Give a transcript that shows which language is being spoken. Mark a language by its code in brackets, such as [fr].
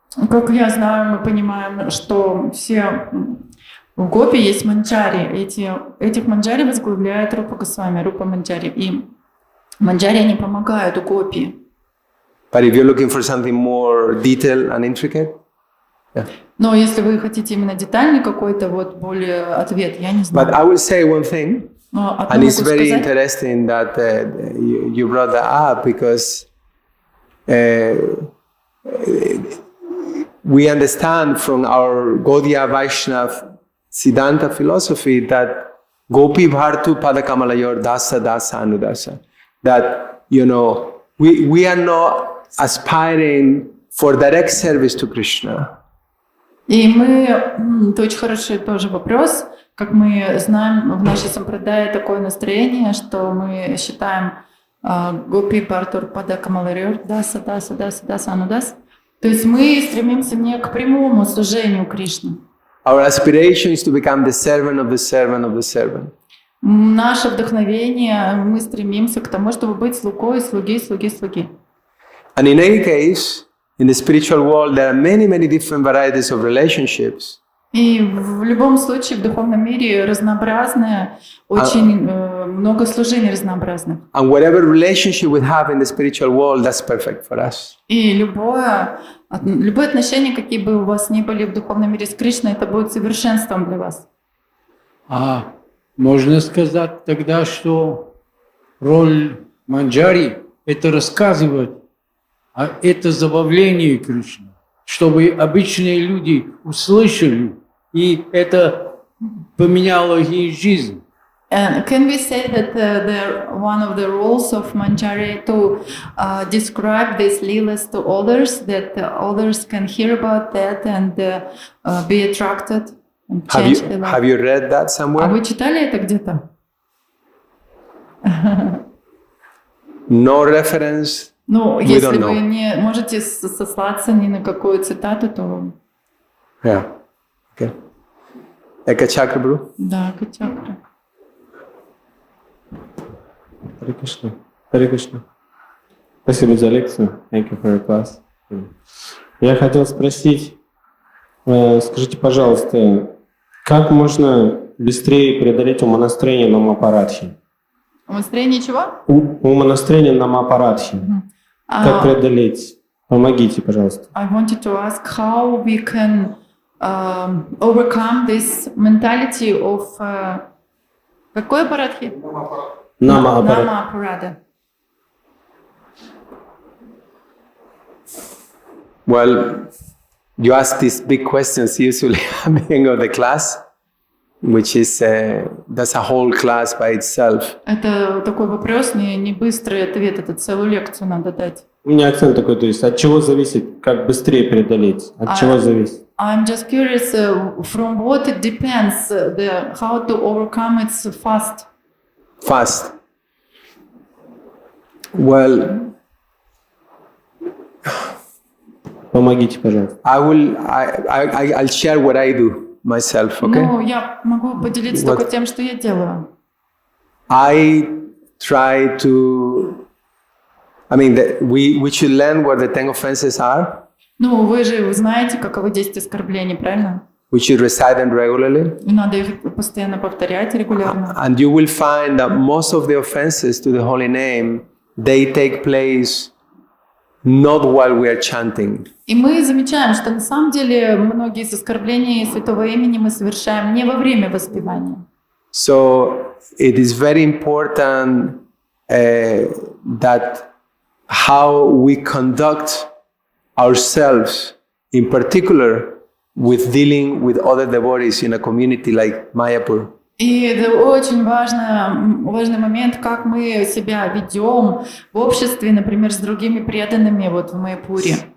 [ru] Как я знаю, мы понимаем, что все в гопи есть манджари. Этих манджари возглавляет Рупа Госвами, Рупа Манджари. И манджари, они помогают гопи. [en] But if you're looking for something more detailed and intricate, [ru] Но если вы хотите именно детальный какой-то вот более ответ, я не [en] but [ru] знаю. [en] I will say one thing, [ru] Но одно [en] and [ru] могу [en] it's very [ru] сказать. [en] interesting that you brought that up, because we understand from our Gaudiya Vaishnav Siddhanta philosophy that Gopi Bhartu Padakamalayur Dasa Dasa Anudasa, that we are not aspiring for direct service to Krishna. [ru] И это очень хороший тоже вопрос. Как мы знаем, в нашей сампрадае такое настроение, что мы считаем Гопи Бхартур Пада Камаларюр Даса Даса Даса Даса Анудас. То есть мы стремимся не к прямому служению Кришне. [en] Our aspiration is to become the servant of the servant of the servant. [ru] Наше вдохновение, мы стремимся к тому, чтобы быть слугой, слуги. [en] And in any case, in the spiritual world, there are many, many different varieties of relationships. [ru] И в любом случае в духовном мире разнообразное, очень много служений разнообразных. [en] And whatever relationship we have in the spiritual world, that's perfect for us. [ru] И любое отношение, какие бы у вас ни были в духовном мире с Кришной, это будет совершенством для вас. Можно сказать тогда, что роль манджари – это рассказывать, а это забавление Кришны, чтобы обычные люди услышали, и это поменяло их жизнь. [en] Can we say that one of the roles of manjari to describe these leelas to others, that others can hear about that and be attracted and change their life? Have you read that somewhere? [ru] А вы читали это где-то? [en] No reference. [ru] Ну, [en] We [ru] если [en] don't know. [ru] вы не можете сослаться ни на какую цитату, то [en] Yeah. Okay. Eka chakra, bro. [ru] да, чакра. Харе Кришна. Харе Кришна. Спасибо за лекцию. [en] Thank you for your class. [ru] Я хотел спросить, скажите, пожалуйста, как можно быстрее преодолеть умонастроение намапарадхи? Умонастроение чего? Умонастроение намапарадхи. Как преодолеть? Помогите, пожалуйста. [en] I wanted to ask how we can overcome this mentality of [ru] какой аппарадхи? Намапарада. [en] Well, you ask these big questions usually at the beginning of the class, which is that's a whole class by itself. [ru] Это такой вопрос, не быстрый ответ, это целую лекцию надо дать. У меня акцент такой, то есть от чего зависит, как быстрее преодолеть? От чего зависит? [en] I'm just curious from what it depends, how to overcome it fast. Fast. Well, [ru] Помогите, пожалуйста. [en] I'll share what I do myself, okay? [ru] Ну, я могу поделиться только тем, что я делаю. [en] I try to, we should learn what the 10 offenses are. [ru] Ну, вы же знаете, каковы 10 оскорблений, правильно? [en] We should recite them regularly. [ru] И надо их постоянно повторять регулярно. [en] And you will find that most of the offenses to the holy name, they take place not while we are chanting. [ru] И мы замечаем, что на самом деле многие из оскорблений святого имени мы совершаем не во время воспевания. [en] So it is very important that how we conduct ourselves, in particular, with dealing with other devotees in a community like Mayapur. [ru] И это очень важный момент, как мы себя ведем в обществе, например, с другими преданными вот в Майяпуре.